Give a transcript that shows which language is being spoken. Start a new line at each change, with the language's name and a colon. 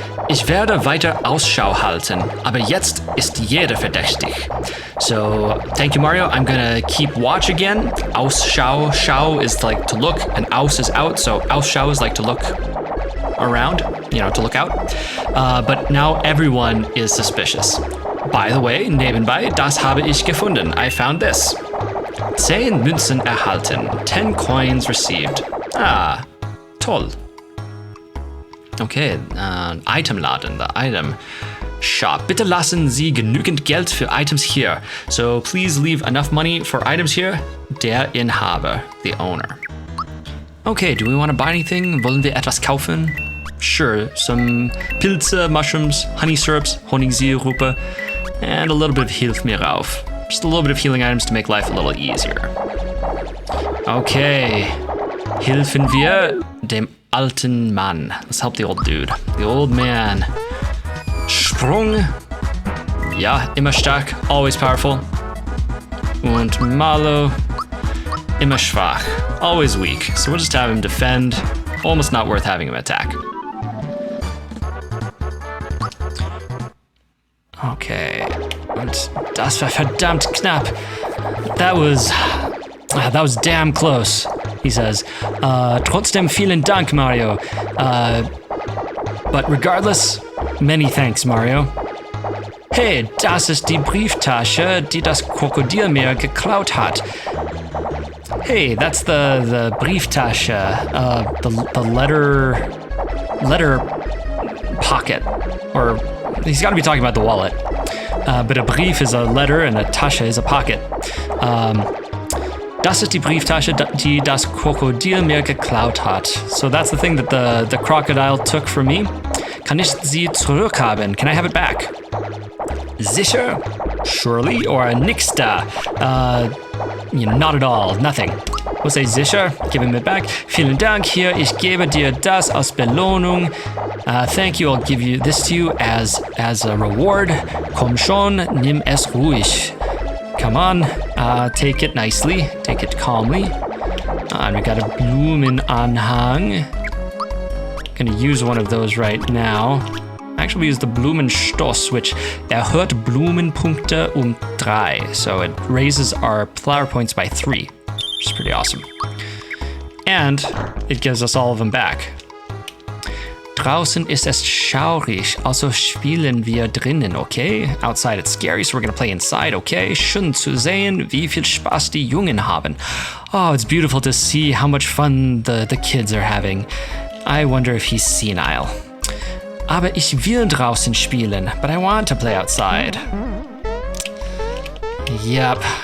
German: Ich werde weiter Ausschau halten, aber jetzt ist jeder verdächtig.
English: So, thank you, Mario. I'm gonna keep watch again. Ausschau, schau is like to look, and aus is out, so Ausschau is like to look around, you know, to look out. But now everyone is suspicious. By the way,
German: nebenbei, das habe ich gefunden.
English: I found this.
German: 10 Münzen erhalten,
English: 10 coins received. Ah, toll. Okay, Itemladen, the item shop.
German: Bitte lassen Sie genügend Geld für Items hier.
English: So please leave enough money for items here.
German: Der Inhaber,
English: the owner. Okay, do we want to buy anything?
German: Wollen wir etwas kaufen?
English: Sure, some Pilze, mushrooms, honey syrups, Honigsirupe, and a little bit of Hilf mir rauf. Just a little bit of healing items to make life a little easier.
German: Okay, helfen wir dem alten Mann.
English: Let's help the old dude. The old man. Sprung.
German: Ja, immer stark,
English: always powerful.
German: Und Malo, immer schwach,
English: always weak. So we'll just have him defend. Almost not worth having him attack. Okay.
German: Und das war verdammt knapp.
English: That was damn close, he says.
German: Trotzdem vielen Dank,
English: Mario. But regardless, many thanks, Mario.
German: Hey, das ist die Brieftasche, die das Krokodil mir geklaut hat.
English: Hey, that's the Brieftasche, the letter pocket. Or he's got to be talking about the wallet. But a Brief is a letter and a Tasche is a pocket.
German: Das ist die Brieftasche, die das Krokodil mir geklaut hat.
English: So that's the thing that the crocodile took from me.
German: Kann ich sie zurückhaben?
English: Can I have it back? Sicher? Surely? Or
German: nix da?
English: Not at all. Nothing. We'll say sicher. Give him it back.
German: Vielen Dank. Hier, ich gebe dir das als Belohnung.
English: Thank you. I'll give you this to you as a reward.
German: Komm schon, nimm es ruhig.
English: Come on, take it nicely, take it calmly. And we got a Blumenanhang. Gonna use one of those right now. Actually, we use the Blumenstoß, which
German: erhöht Blumenpunkte
English: 3. So it raises our flower points by 3, which is pretty awesome. And it gives us all of them back.
German: Draußen ist es schaurig, also spielen wir drinnen, okay?
English: Outside it's scary, so we're gonna play inside, okay?
German: Schön zu sehen, wie viel Spaß die Jungen haben.
English: Oh, it's beautiful to see how much fun the kids are having. I wonder if he's senile.
German: Aber ich will draußen spielen,
English: but I want to play outside. Yep.